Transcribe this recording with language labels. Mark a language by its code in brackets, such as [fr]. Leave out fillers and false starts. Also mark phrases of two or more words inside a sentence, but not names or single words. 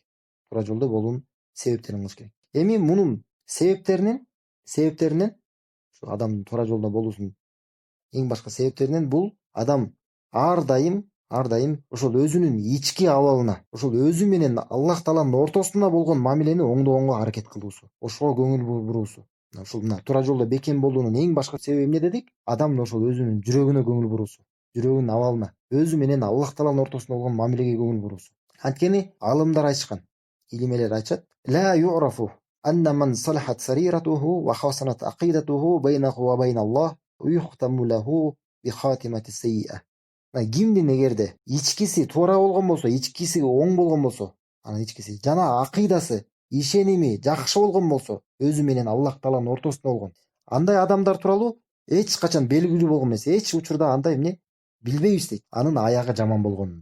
[ky] Туура жолдо болуунун себептерин кылыш керек. Эми мунун себептеринен ушу адамдын туура жолдо болуусунун эң башкы себептеринен бул адам ар дайым ошол өзүнүн ички абалына, ошол өзү менен Аллах тааланын ортосунда болгон мамилени оңдогонго аракет кылуусу, ошого көңүл буруусу. Ушул туура жолдо бекем болуунун эң башкы себеби эмне дедик? Адам ошол өзүнүн жүрөгүнө көңүл буруусу, жүрөгүнүн абалына, өзү менен Аллах тааланын ортосунда болгон мамилеге көңүл буруусу. Анткени алымдар айтышкан, илимелер айтышат: [ar] "لا يعرف أن من صلحت سريرته وحسنت عقيدته بينه وبين الله يختم له بخاتمة سيئة". [ky] Кимдин эгерде ичкиси туура болгон болсо, ичкиси оң болгон болсо, анын ичкиси жана акыйдасы, ишеними жакшы болгон болсо, өзү менен Аллах тааланын ортосунда болгон, андай адамдар тууралуу эч качан белгилүү болгон эмес, эч учурда андай эмне билбейбиз дейт, анын аягы жаман болгонун.